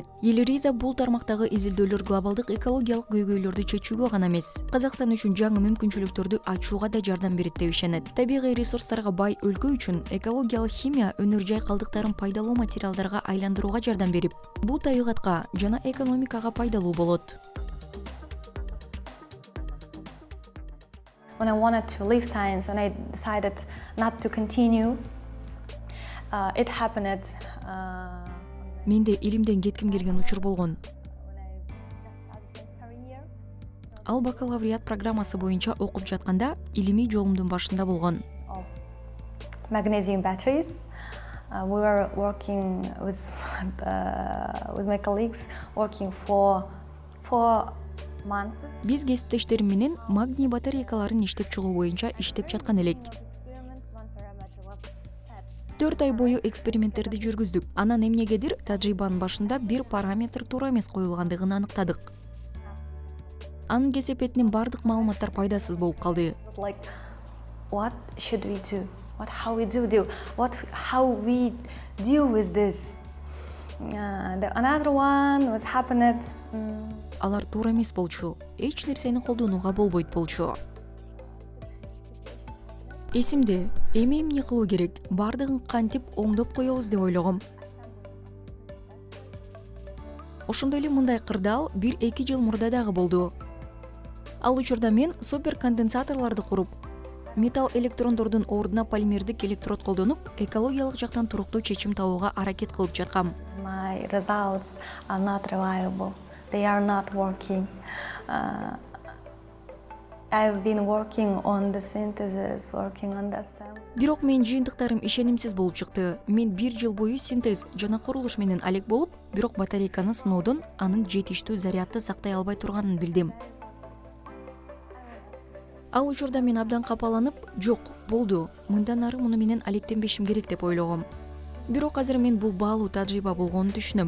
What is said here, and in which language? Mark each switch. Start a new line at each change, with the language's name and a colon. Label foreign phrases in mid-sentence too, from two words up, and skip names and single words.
Kyrgyz: Елириза бул тармактагы изилдөөлөр глобалдык экологиялык көйгөйлөрдү чечүүгө гана эмес, Казакстан үчүн жаңы мүмкүнчүлүктөрдү ачууга да жардам берет деп ишенет. Табигый ресурстарга бай өлкө үчүн экологиялык химия өнөр жай калдыктарын пайдалуу материалдарга айландырууга жардам берип, бул табигатка жана экономикага пайдалуу болот.
English: When I wanted to leave science and I decided not to continue, it happened.
Kyrgyz: Менде илимден кетким келген учур болгон.
English: When I just started my career.
Kyrgyz: Ал бакалавриат программасы боюнча окуп жатканда илимий жолумдун башында болгон.
English: Of magnesium batteries. We were working with my colleagues, working for 4 months.
Kyrgyz: Биз кесиптештерим менен магний батарейкаларын иштеп чыгуу боюнча иштеп жаткан элек.
English: Experiment, 1 parameter was set.
Kyrgyz: 4 ай бою эксперименттерди жүргүздүк. Анан эмнегедир тажрыйбанын башында бир параметр туура эмес коюлгандыгын аныктадык. Анын кесепетинин бардык маалыматтар пайдасыз болуп калды.
English: It was like, what should we do? How we do? How we deal with this? Another one was happened.
Kyrgyz: Алар туура эмес болчу. Эч нерсени колдонууга болбойт болчу. Эсимде, эми эмне кылуу керек? Бардыгын кантип оңдоп коебуз деп ойлогом. Ошондой эле мындай кырдаал 1-2 жыл мурда дагы болду. Ал учурда мен суперконденсаторлорду куруп, металл электрондордун ордуна полимердик электрод колдонуп, экологиялык жактан туруктуу чечим табууга аракет кылып жаткам.
English: My results are not reliable. They are not working. I've been working on the synthesis, working on the assembly.
Kyrgyz: Бирок менин жыйынтыктарым ишенимсиз болуп чыкты. Мен 1 жыл бою синтез жана курулуш менен алек болуп, бирок батарейканы сыноодон анын жетиштүү зарядты сактай албай турганын билдим. Ал учурда мен абдан капаланып, жок, болду. Мындан ары муну менен алектенбешим керек деп ойлогом. Бирок азыр мен бул баалуу тажрыйба болгонун түшүнөм.